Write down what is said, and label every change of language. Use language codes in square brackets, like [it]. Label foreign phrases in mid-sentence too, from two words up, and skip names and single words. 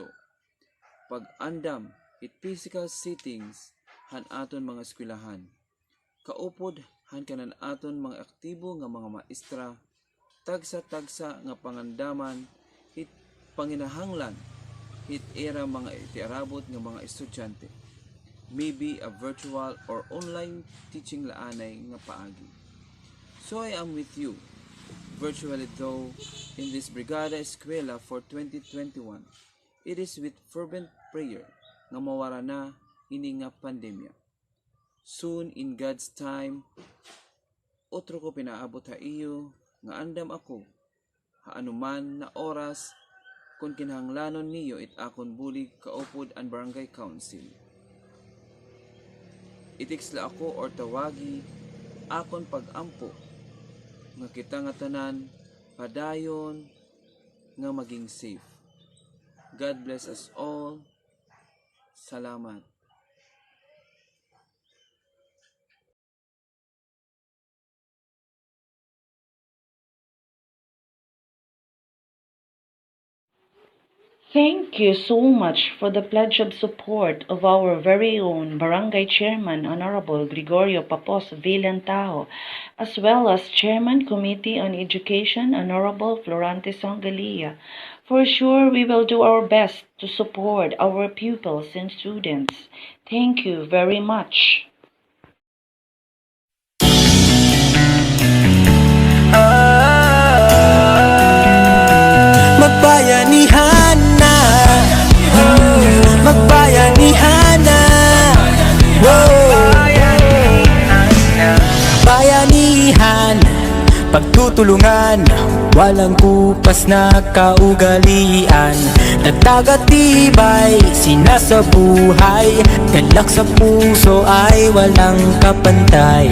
[war] Pag-andam hit physical settings han aton mga eskwelahan. Kaupod han kanan aton mga aktibo nga mga maestra, tagsa-tagsa nga pangandaman hit panginahanglan hit era mga itiarabot nga mga estudyante. [en] Maybe a virtual or online teaching [war] laanay nga paagi. [en] So I am with you, virtually though, in this Brigada Eskwela for 2021. It is with fervent prayer [war] nga mawara na ini nga pandemya. [en] Soon in God's time, [war] otro ko pinaabot ha iyo nga andam ako haanuman na oras kung kinahanglanon niyo it akon bulig kaupod ang Barangay Council. Itiksla ako or tawagi akon pag-ampo nga kita nga tanan padayon nga maging safe. [en] God bless us all. Salamat. Thank you so much for the pledge of support of our very own Barangay Chairman, Honorable Gregorio Papos Villantajo, as well as Chairman Committee on Education, Honorable Florante Songalia. For sure, we will do our best to support our pupils and students. Thank you very much. [tl] Magbayanihan na, magbayanihan na, bayanihan, pagtutulungan, walang kupas na kaugalian, nagtagatibay, sinasabuhay, galak sa puso ay walang kapantay.